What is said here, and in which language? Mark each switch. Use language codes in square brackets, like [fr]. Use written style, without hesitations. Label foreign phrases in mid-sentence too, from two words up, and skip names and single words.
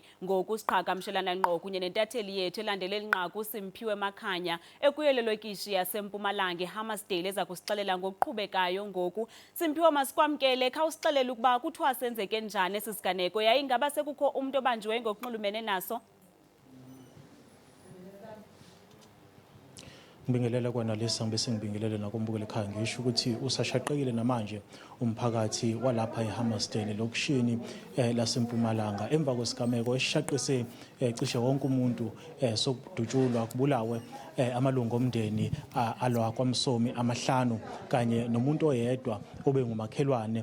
[xh] Ngoku siqhagamshelana ngqo kunye nentatheli yethu elandele elinqaku Simphiwe Makhanya ekuyo lelokishi yaseMpumalanga eHammarsdale eza kusixelela ngokuqhubekayo ngoku. Simphiwe, masikwamkele, khawusixelele ukuba kuthiwa senzeke njani esi siganeko, yaye ingaba sekukho umntu obanjwe ngokunxulumene naso. [zu] Ngibingelela kwanalisa bese ngibingelela nakumbukele ekhaya ngisho ukuthi usashaqekile namanje umphakathi walapha eHammarsdale lokishini laseMpumalanga emva kwesigameko esishaqise cishe wonke umuntu sokudutyulwa kubulawe amalungu omndeni alwa kwamsomi amahlanu kanye nomuntu oyedwa obengumakhelwane.